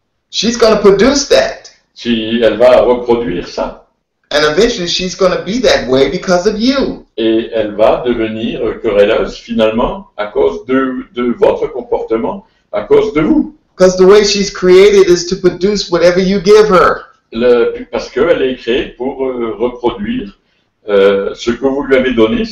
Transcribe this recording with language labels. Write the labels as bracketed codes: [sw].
[en] She's going to produce that. [fr] Elle va reproduire ça. [en] And eventually she's going to be that way because of you. [fr] Et elle va devenir querelleuse finalement à cause de votre comportement, à cause de vous. [en] Because the way she's created is to produce whatever you give her. [fr] Parce qu'elle est créée pour reproduire ce que vous lui avez donné.